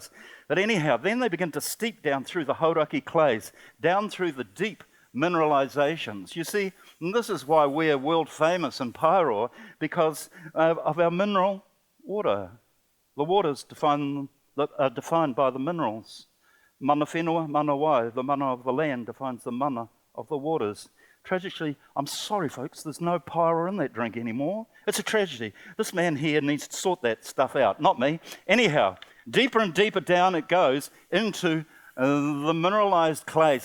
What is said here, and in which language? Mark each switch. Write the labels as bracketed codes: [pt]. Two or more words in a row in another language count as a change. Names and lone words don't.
[en] But anyhow, then they begin to steep down through the Hauraki clays, down through the deep mineralizations. You see, and this is why we're world famous in Paeroa, because of our mineral water. The waters are defined by the minerals. [mi] Mana whenua, mana wai, [en] the mana of the land defines the mana of the waters. Tragically, I'm sorry folks, there's no Paeroa in that drink anymore. It's a tragedy. This man here needs to sort that stuff out, not me. Anyhow, deeper and deeper down it goes into the mineralized clays.